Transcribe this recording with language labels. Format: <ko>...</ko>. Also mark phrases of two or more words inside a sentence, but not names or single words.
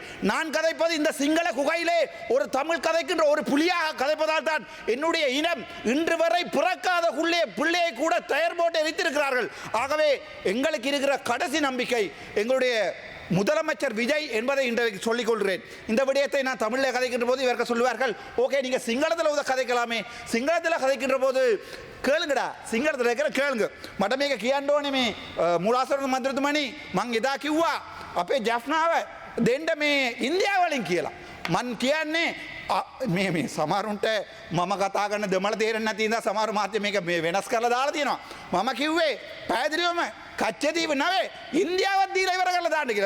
<ta>நான் கதைப்பது இந்த சிங்கள குகையிலே ஒரு தமிழ் கதைக்கின்ற ஒரு புலியாக கதைப்பதால் தான் என்னுடைய இனம் இன்று வரை பிறக்காத பிள்ளையை கூட தயார் போட்டு வைத்திருக்கிறார்கள். ஆகவே எங்களுக்கு இருக்கிற கடைசி நம்பிக்கை எங்களுடைய முதலமைச்சர் விஜய் என்பதை இன்றைக்கு சொல்லிக் கொள்கிறேன். இந்த விடயத்தை நான் தமிழில் கதைக்கின்ற போது இவர்கள் சொல்லுவார்கள், ஓகே நீங்கள் சிங்களத்தில் கதைக்கலாமே, சிங்களத்தில் கதைக்கின்ற போது கேளுங்கடா, சிங்களத்தில் இருக்கிற கேளுங்க.</ta> <si>මට කියන්න මේ මුලාසර මන්ත්‍රතුමනි මං එදා කිව්වා අපේ ජෆ්නාව දෙන්න මේ ඉන්දියාව වලින් කියලා. මං කියන්නේ මේ සමහරුන්ට මම කතා කරන දෙමළ තේරෙන්නේ නැති ඉඳලා සමහර මාධ්‍ය මේක මේ වෙනස් කරලා දාලා තියෙනවා. මම කිව්වේ පැහැදිලිවම කච්චදීප නෙවෙයි ඉන්දියාවත් දීලා ඉවර කරලා දාන්න කියලා.</si>